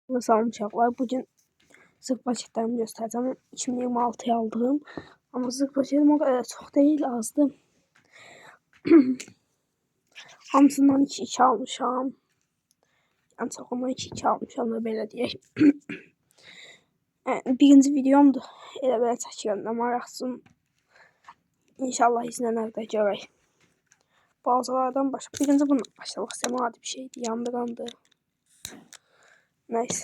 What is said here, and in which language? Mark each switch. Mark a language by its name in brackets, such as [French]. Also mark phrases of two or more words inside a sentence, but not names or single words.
[Turkish] Nasıl almışlar? Bugün zırh paketlerimi göstereceğim. 2026'ya aldığım. Ama zırh paketim o kadar çok değil, azdı. [Azerbaijani] Hamısından 2-2 almışam. En çok ondan 2-2 almışam da belə deyək. Birinci videomdur. Elə belə çəkirəm də maraqsın. İnşallah izlənər də görək. Bazılardan başa. Birinci bununla başlamaq istəyəm. Adi bir şeydir. Yandırandı. Neyse.